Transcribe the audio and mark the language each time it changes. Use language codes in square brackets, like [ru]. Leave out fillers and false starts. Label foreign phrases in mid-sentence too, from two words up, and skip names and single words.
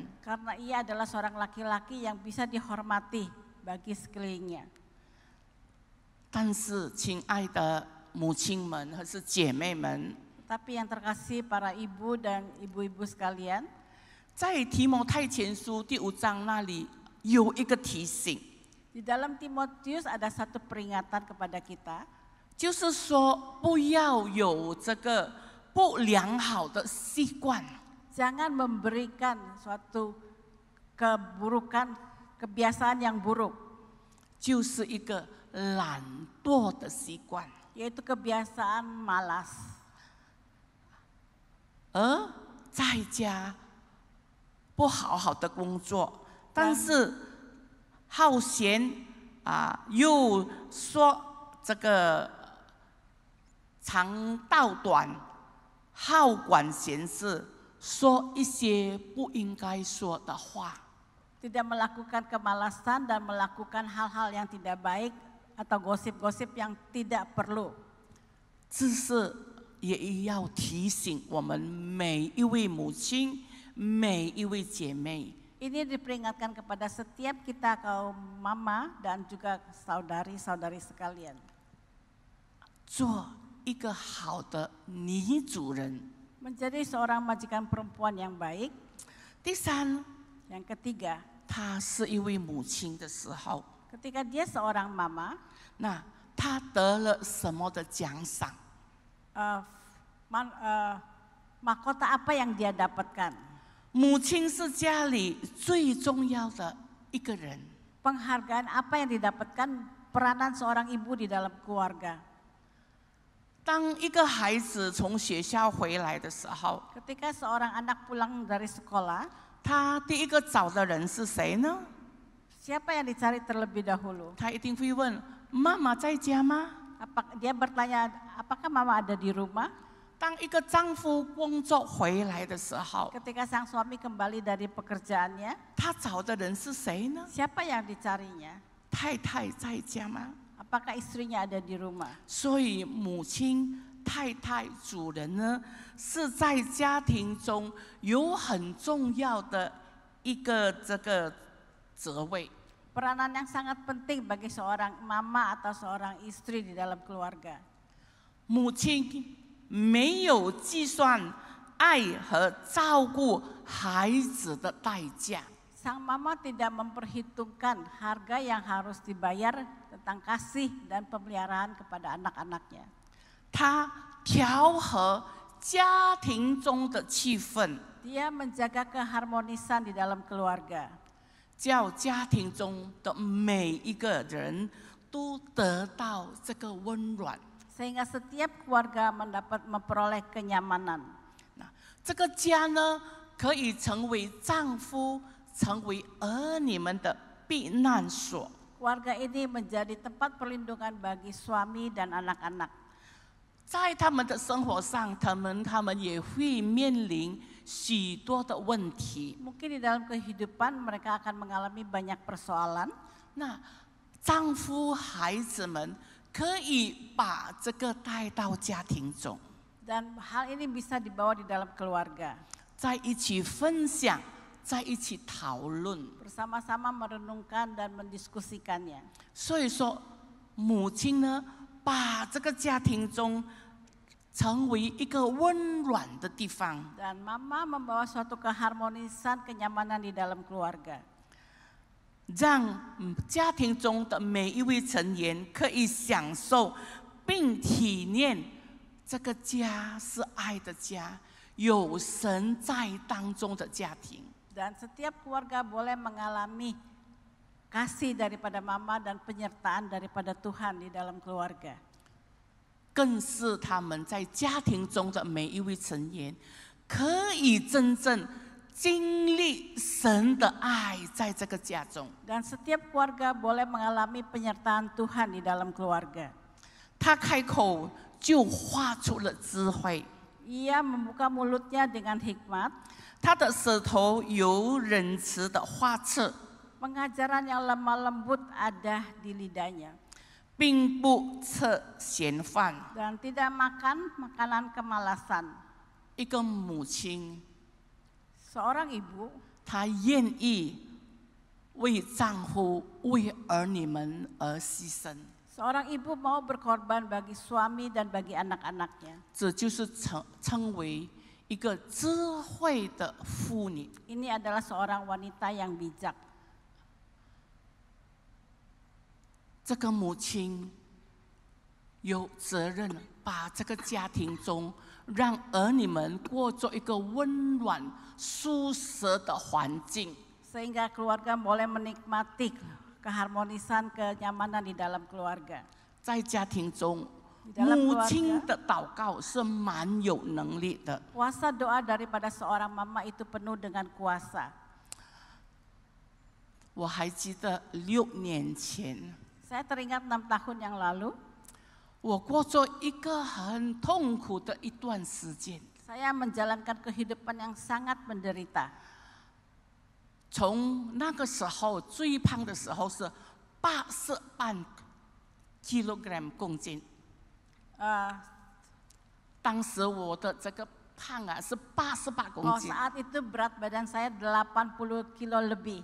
[id] karena ia adalah seorang laki-laki yang bisa dihormati bagi sekelilingnya. [zh] 但是，亲爱的母亲们和是姐妹们， [id] Tapi yang terkasih para ibu dan ibu-ibu sekalian, [zh] 在提摩太前书第5章那里有一个提醒， [id] di dalam Timotius ada satu peringatan kepada kita, [zh] 就是说不要有这个不良好的习惯。 [id] jangan memberikan suatu keburukan, kebiasaan yang buruk, [zh] 就是一个懒惰的习惯， [id] yaitu kebiasaan malas. [zh] 而在家不好好的工作，但是好闲又说这个长道短，好管闲事，说一些不应该说的话。 [id] Tidak melakukan kemalasan dan melakukan hal-hal yang tidak baik atau gosip-gosip yang tidak perlu. [zh] 这是也要提醒我们每一位母亲、每一位姐妹， [id] Ini diperingatkan kepada setiap kita kaum mama dan juga saudari-saudari sekalian. [zh] 做一个好的女主人。 [id] Menjadi seorang majikan perempuan yang baik. [zh] 第三， [id] Yang ketiga, [zh] 她是一位母亲的时候， [id] ketika dia seorang mama, [zh] 那她得了什么的奖赏？ [id] mahkota apa yang dia dapatkan? [zh] 母亲是家里最重要的一个人。 [id] Penghargaan apa yang didapatkan peranan seorang ibu di dalam keluarga? [zh] 当一个孩子从学校回来的时候， [id] Ketika seorang anak pulang dari sekolah, [zh] 他第一个找的人是谁呢？ [id] siapa yang dicari terlebih dahulu? [zh] 他一定会问：妈妈在家吗？ [id] Dia bertanya, apakah mama ada di rumah? [zh] 当一个丈夫工作回来的时候， [id] Ketika sang suami kembali dari pekerjaannya, [zh] 他找的人是谁呢？ [id] siapa yang dicarinya? [zh] 太太在家吗？ [id] Apakah istrinya ada di rumah? [zh] 所以母亲、太太、主人呢，是在家庭中有很重要的一个这个职位。 [id] Peranan yang sangat penting bagi seorang mama atau seorang istri di dalam keluarga. [zh] 母亲没有计算爱和照顾孩子的代价。 [id] Sang mama tidak memperhitungkan harga yang harus dibayar tentang kasih dan pemeliharaan kepada anak-anaknya. [zh] 她调和家庭中的气氛， [id] Dia menjaga keharmonisan di dalam keluarga. [zh] 叫家庭中的每一个人都得到这个温暖。 [id] Sehingga setiap keluarga memperoleh kenyamanan. [zh] 那这个家呢，可以成为丈夫、成为儿女们的避难所。 [id] Keluarga ini menjadi tempat perlindungan bagi suami dan anak-anak. [zh] 在他们的生活上，他们也会面临许多的问题。 [id] Mungkin di dalam kehidupan mereka akan mengalami banyak persoalan. [zh] 那丈夫、孩子们可以把这个带到家庭中， [id] Dan hal ini bisa dibawa di dalam keluarga. [zh] 在一起分享，在一起讨论。 [id] Bersama-sama merenungkan dan mendiskusikannya. [zh] 所以说，母亲呢，把这个家庭中成为一个温暖的地方。 [id] Dan mama membawa suatu keharmonisan, kenyamanan di dalam keluarga. [zh] 让家庭中的每一位成员可以享受并体验这个家是爱的家，有神在当中的家庭。 [id] Dan setiap keluarga boleh mengalami kasih daripada mama dan penyertaan daripada Tuhan di dalam keluarga. [zh] 更是他们在家庭中的每一位成员，可以真正经历神的爱在这个家中。 [id] Dan setiap keluarga boleh mengalami penyertaan Tuhan di dalam keluarga. [zh] 他开口就画出了智慧， [id] Ia membuka mulutnya dengan hikmat, [zh] 他的舌头有仁慈的画册， [id] pengajaran yang lemah lembut ada di lidahnya. [zh] 并不吃闲饭。 [id] Dan tidak makan makanan kemalasan. [zh] 一个母亲， [id] Seorang ibu [zh] 她愿意为丈夫、为儿女们而牺牲。 [id] Seorang ibu mau berkorban bagi suami dan bagi anak-anaknya. [zh] 这就是称为一个智慧的妇女。 [id] Ini adalah seorang wanita yang bijak. [zh] 这个母亲有责任把这个家庭中，让儿女们过着一个温暖、舒适的环境。 [id] Sehingga keluarga boleh menikmati keharmonisan, kenyamanan di dalam keluarga. [zh] 在家庭中， [id] dalam [zh] 母 [id] keluarga [zh] 亲的祷告是蛮有能力的。 [id] Kuasa doa daripada seorang mama itu penuh dengan kuasa. [zh] 我还记得6年前， [id] Saya teringat 6 tahun yang lalu, [zh] 我过着一个很痛苦的一段时间。 [id] saya menjalankan kehidupan yang sangat menderita. [zh] 从那个时候最胖的时候是80kilogram 公斤， 当时我的这个胖啊是88公斤， [id] saat itu berat badan saya 80 kilo lebih.